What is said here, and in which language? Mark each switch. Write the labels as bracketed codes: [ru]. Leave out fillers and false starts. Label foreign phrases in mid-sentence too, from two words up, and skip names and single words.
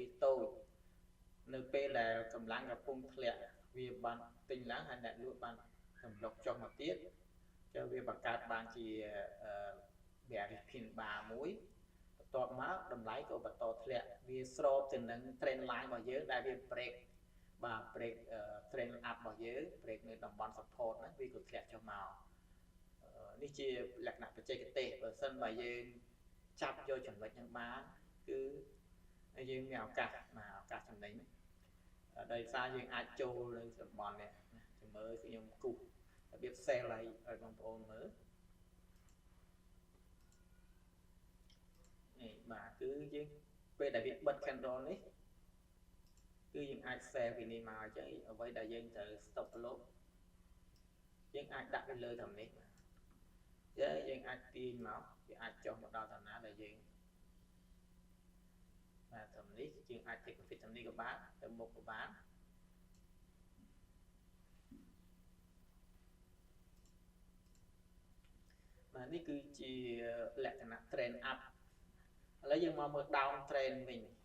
[km] តូចនៅពេលដែលកម្លាំងកំពុងធ្លាក់វាបានទិញឡើងហើយអ្នកលក់បានសម្លុកចុះមកទៀតចូលវាបង្កើតបានជា [en] bearish pin bar [km] មួយបន្ទាប់មកតម្លៃក៏បន្តធ្លាក់វាស្របទៅនឹង [en] trend line [km] របស់យើងដែលវា break បាទ [en] break trend up [km] របស់យើង break នៅតំបន់ support ហ្នឹងវាក៏ធ្លាក់ចុះមកនេះជាលក្ខណៈបច្ចេកទេសបើសិនបើយើងចាប់យកចំណុចហ្នឹងបានគឺយើងមានឱកាសចំណេញដោយសារយើងអាចចូលនៅតំបន់នេះចាំមើលខ្ញុំគូសរបៀប sell ឲ្យបងប្អូនមើល នេះបាទគឺយើងពេលដែលវាបិទ candle នេះគឺយើងអាច sell ពីនេះមកអញ្ចឹងអ្វីដែលយើងត្រូវ [en] stop loss [km] យើងអាចដាក់វាលើតាមនេះយើងអាចទាញមកវាអាចចុះមកដល់តាណាដែលយើង បាទតាមនេះយើងអាច [en] take profit [km] តាមនេះក៏បានទៅមុខក៏បានបាទនេះគឺជាលក្ខណៈ [en] trend up [km] ឥឡូវយើងមកមើល [en] down trend [km] វិញ